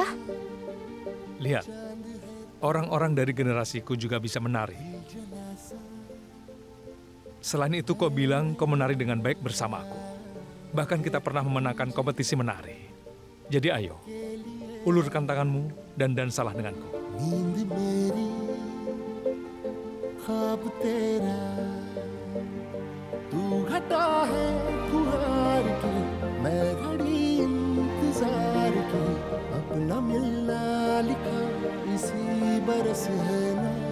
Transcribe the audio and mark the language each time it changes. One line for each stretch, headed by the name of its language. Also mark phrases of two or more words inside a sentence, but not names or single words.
Indonesian: Lihat, orang-orang dari generasiku juga bisa menari. Selain itu, kau bilang kau menari dengan baik bersamaku. Bahkan kita pernah memenangkan kompetisi menari. Jadi ayo, ulurkan tanganmu dan dansalah denganku.
Hindi: तू घटा है फुहार की मैं घड़ी इंतजार की अपना मिलना लिखा इसी बरस है ना